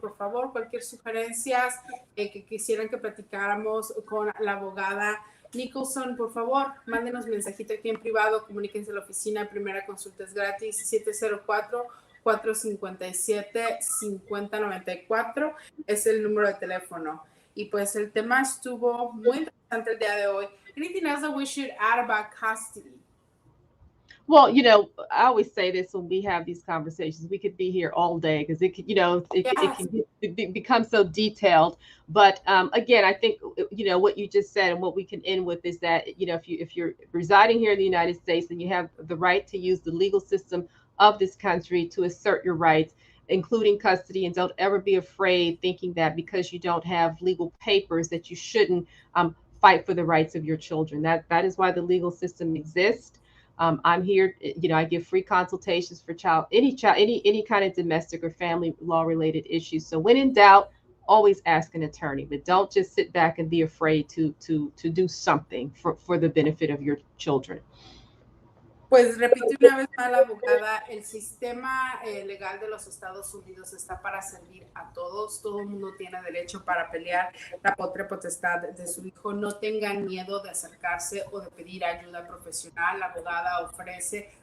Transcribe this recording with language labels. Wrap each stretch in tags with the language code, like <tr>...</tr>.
<es>Por favor, cualquier sugerencia que quisieran que platicáramos con la abogada Nicholson, por favor, mándenos mensajito aquí en privado, comuníquense a la oficina, primera consulta es gratis, 704-457-5094 es el número de teléfono. Y pues el tema estuvo muy interesante el día de hoy.</es> <en>Anything else that we should add about custody? Well, I always say this when we have these conversations, we could be here all day because it can become so detailed. But again, I think, what you just said and what we can end with is that, if you're residing here in the United States and you have the right to use the legal system of this country to assert your rights, including custody, and don't ever be afraid thinking that because you don't have legal papers that you shouldn't fight for the rights of your children. That is why the legal system exists. I'm here, I give free consultations for any kind of domestic or family law related issues. So when in doubt, always ask an attorney, but don't just sit back and be afraid to do something for the benefit of your children.</en> <es>Pues repito una vez más la abogada, el sistema legal de los Estados Unidos está para servir a todos, todo el mundo tiene derecho para pelear la patria potestad de su hijo, no tengan miedo de acercarse o de pedir ayuda profesional, la abogada ofrece</es>